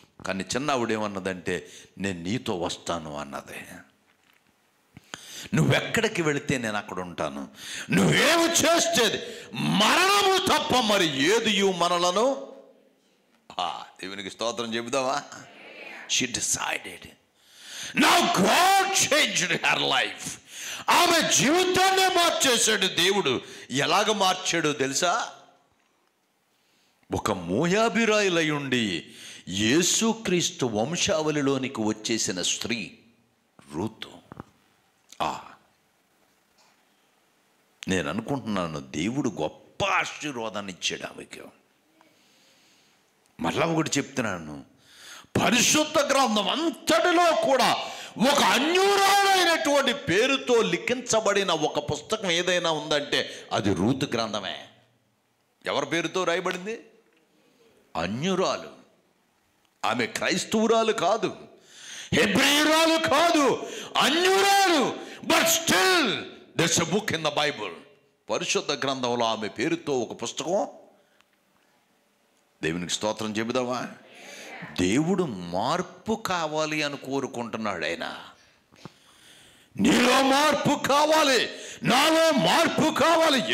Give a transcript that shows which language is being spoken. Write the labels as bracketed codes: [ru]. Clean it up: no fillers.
[te] కానీ చిన్న ఆవిడేమన్నదంటే, నేను నీతో వస్తాను అన్నది. నువ్వెక్కడికి వెళితే నేను అక్కడ ఉంటాను, నువ్వేమి చేస్తేది మరణము తప్ప మరి ఏది మనలను. దేవునికి స్తోత్రం చెబుదావా? [en] She decided. Now God changed her life. [te] ఆమె జీవితాన్ని మార్చేశాడు దేవుడు. ఎలాగ మార్చాడో తెలుసా? ఒక మోయాబీరాయులై ఉండి యేసుక్రీస్తు వంశావళిలోనికి వచ్చేసిన స్త్రీ రూతు. నేను అనుకుంటున్నాను, దేవుడు గొప్ప ఆశీర్వాదాన్ని ఇచ్చాడు ఆమెకు. మళ్ళా ఒకటి చెప్తున్నాను, పరిశుద్ధ గ్రంథం అంతటిలో కూడా ఒక అన్యురాలైనటువంటి పేరుతో లిఖించబడిన ఒక పుస్తకం ఏదైనా ఉందంటే అది రూతు గ్రంథమే. ఎవరి పేరుతో రాయబడింది? అన్యురాలు. ఆమె క్రైస్తవురాలు కాదు, హెబ్రీయురాలు కాదు, అన్యురాలు. [en] But still there's a book in the Bible. [te] పరిశుద్ధ గ్రంథంలో ఆమె పేరుతో ఒక పుస్తకం. దేవునికి స్తోత్రం చెబుదామా? దేవుడు మార్పు కావాలి అని కోరుకుంటున్నాడు ఆయన. నీలో మార్పు కావాలి, నాలో మార్పు కావాలి.